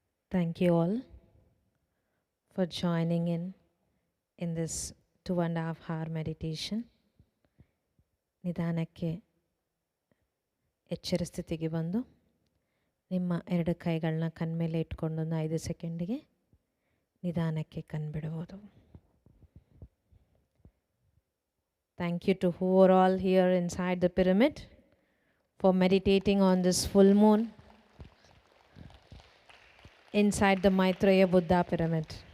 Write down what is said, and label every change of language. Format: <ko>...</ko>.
<en>Thank you all for joining in this 2.5 hour meditation.</en> <kn>ನಿಧಾನಕ್ಕೆ ಎಚ್ಚರ ಸ್ಥಿತಿಗೆ ಬಂದು ನಿಮ್ಮ 2 ಕೈಗಳನ್ನ ಕಣ್ಮೇಲೆ ಇಟ್ಕೊಂಡು ಒಂದು 5 ಸೆಕೆಂಡಿಗೆ ನಿಧಾನಕ್ಕೆ ಕಣ್ಬಿಡುವುದು.</kn> <en>Thank you to who are all here inside the pyramid for meditating on this full moon inside the Maitreya Buddha pyramid.</en>